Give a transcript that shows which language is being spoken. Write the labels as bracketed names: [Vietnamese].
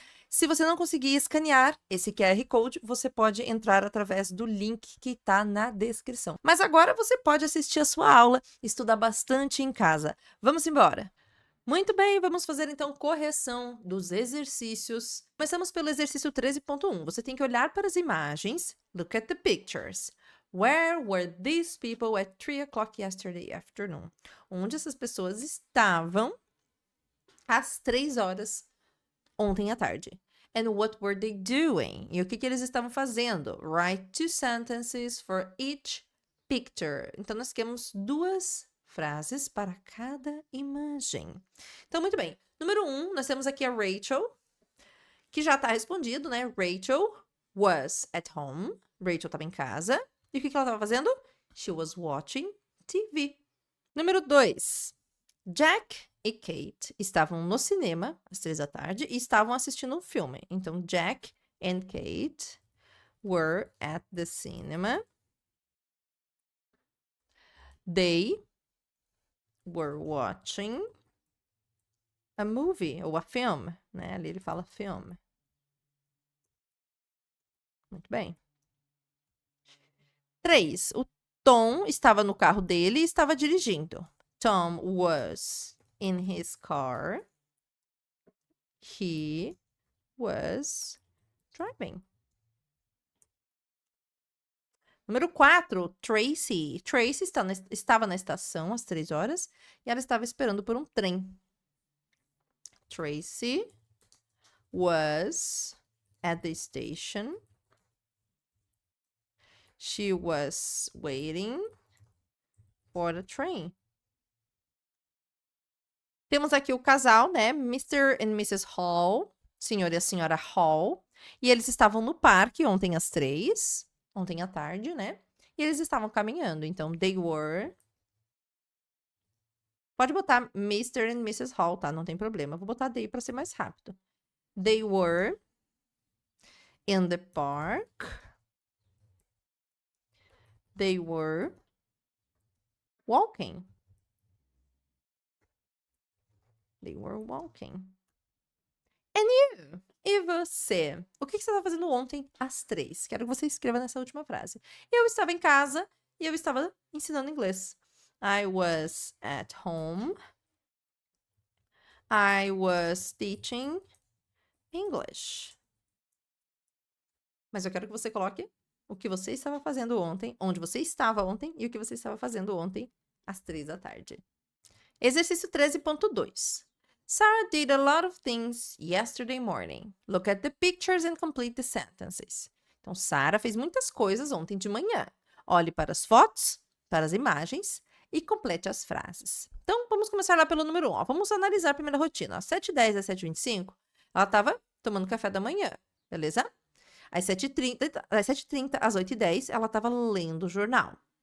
[Portuguese] Se você não conseguir escanear esse QR Code, você pode entrar através do link que está na descrição. Mas agora você pode assistir a sua aula, estudar bastante em casa. Vamos embora! Muito bem, vamos fazer então correção dos exercícios. Começamos pelo exercício 13.1. Você tem que olhar para as imagens. [English] Look at the pictures. Where were these people at 3 o'clock yesterday afternoon? [Portuguese] Onde essas pessoas estavam às 3 horas ontem à tarde? [English] And what were they doing? [Portuguese] E o que eles estavam fazendo? [English] Write 2 sentences for each picture. [Portuguese] Então, nós temos 2 frases para cada imagem. Então, muito bem. Número 1, nós temos aqui a Rachel, que já está respondido, né? [English] Rachel was at home. [Portuguese] Rachel estava em casa. E o que ela estava fazendo? [English] She was watching TV. [Portuguese] Número 2, Jack e Kate estavam no cinema às 3 da tarde e estavam assistindo um filme. [English] Então, Jack and Kate were at the cinema. They were watching a movie, [Portuguese] ou a film, né? Ali ele fala film. Muito bem. 3. O Tom estava no carro dele e estava dirigindo. [English] Tom was in his car. He was driving. [Portuguese] Número 4, Tracy. Tracy estava na estação às 3 horas e ela estava esperando por um trem. [English] Tracy was at the station. She was waiting for the train. [Portuguese] Temos aqui o casal, né? Mr. and Mrs. Hall, senhor e a senhora Hall. E eles estavam no parque ontem às 3, ontem à tarde, né? E eles estavam caminhando. [English] Então, they were. [Portuguese] Pode botar Mr. and Mrs. Hall, tá? Não tem problema. Vou botar they para ser mais rápido. [English] They were in the park. They were walking. They were walking. And you? [Portuguese] E você? O que você estava fazendo ontem às 3? Quero que você escreva nessa última frase. Eu estava em casa e eu estava ensinando inglês. [English] I was at home. I was teaching English. [Portuguese] Mas eu quero que você coloque o que você estava fazendo ontem, onde você estava ontem e o que você estava fazendo ontem às 3 da tarde. Exercício 13.2. [English] Sarah did a lot of things yesterday morning. Look at the pictures and complete the sentences. [Portuguese] Então, Sarah fez muitas coisas ontem de manhã. Olhe para as fotos, para as imagens e complete as frases. Então, vamos começar lá pelo número 1. Vamos analisar a primeira rotina. Às 7h10 às 7h25, ela estava tomando café da manhã, beleza? Às 7h30 às 8h10, ela estava lendo o jornal.